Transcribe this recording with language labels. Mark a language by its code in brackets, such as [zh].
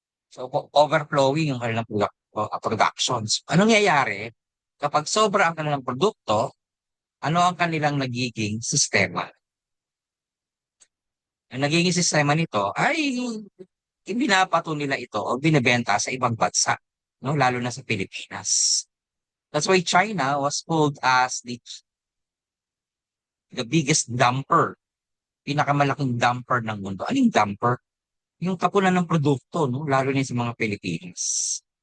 [tl] So, overflowing yung kanilang productions. Anong nangyayari? Kapag sobra ang kanilang produkto, ano ang kanilang nagiging sistema? Ang nagiging sistema nito ay ibinapato nila ito o binibenta sa ibang bansa, no? Lalo na sa Pilipinas. [en] That's why China was called as the biggest dumper, [tl] pinakamalaking dumper ng mundo. Anong dumper? Yung tapunan ng produkto, no? Lalo na sa mga Pilipinas.